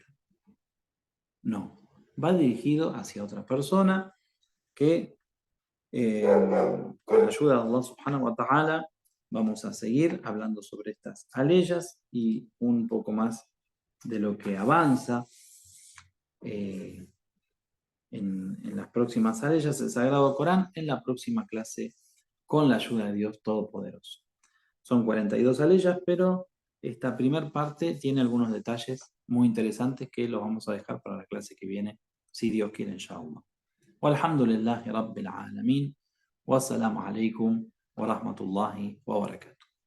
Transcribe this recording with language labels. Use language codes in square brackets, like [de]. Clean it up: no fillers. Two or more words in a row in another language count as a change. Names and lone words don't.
[es] No, va dirigido hacia otra persona que con la ayuda de Allah [ar] سبحانه وتعالى [es] vamos a seguir hablando sobre estas aleyas y un poco más de lo que avanza en las próximas aleyas del Sagrado Corán en la próxima clase con la ayuda de Dios Todopoderoso. Son 42 aleyas, pero esta primera parte tiene algunos detalles muy interesantes que los vamos a dejar para la clase que viene, si Dios quiere, inshallah. [ar] والحمد لله رب العالمين. والسلام عليكم ورحمة الله وبركاته.